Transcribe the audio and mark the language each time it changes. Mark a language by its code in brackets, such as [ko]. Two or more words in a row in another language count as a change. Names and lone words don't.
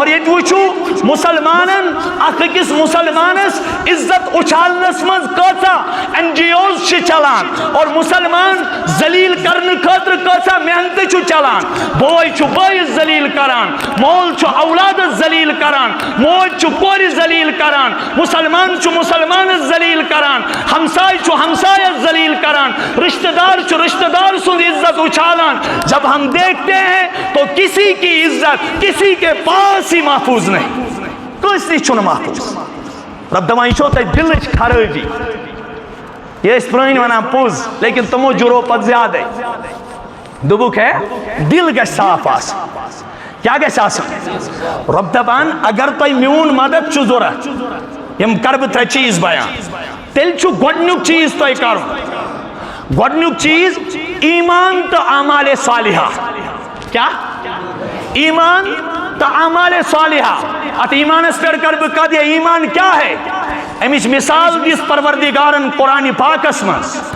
[ks] ییٚتہِ وٕچھو مسلمانن اکھ أکِس مسلمانس عزت اُچھالنس منٛز کۭژاہ NGOs چھِ چلان اور مسلمان ذلیل کرنہٕ خٲطرٕ کۭژاہ محنتہٕ چھُ چلان بوے چھُ بٲیِس ذلیل کران مول چھُ اولادس ذلیل کران موج چھُ کورِ ذلیل کران مسلمان چھُ مسلمانس ذلیل کران ہمسائے چھُ ہمسایس ذلیل کران رشتہ دار چھُ رشتہ دار سُنٛد عزت اچھالان [ur] جب ہم دیکھتے ہیں تو کسی کی عزت کسی کے پاس ہی محفوظ نہیں [ks] کٲنٛسہِ نِش چھُنہٕ محفوظ رب دپان یہِ چھو تۄہہِ دلٕچ خرٲبی یہ ٲسۍ پرٛٲنۍ ونان پوٚز لیکن تِمو جُڑو پتہٕ زیادے دوٚپُکھ ہے دل گژھِ صاف آسُن کیٛاہ گژھِ آسُن رب دپان اگر تۄہہِ میون مدد چھُ ضوٚرتھ یم کر بہٕ ترٛےٚ چیٖز بیان تیٚلہِ چھُ گۄڈنیُک چیٖز تۄہہِ کرُن گۄڈنیُک چیٖز ایمان تہٕ اعمالِ صالحہ کیٛاہ ایمان تہٕ اعمالِ صالحہ اتھ ایمانس پٮ۪ٹھ کر بہٕ کتھ یہ ایمان کیٛاہ ہے امِچ مثال دِژ پروردگارن قرآن پاکس منٛز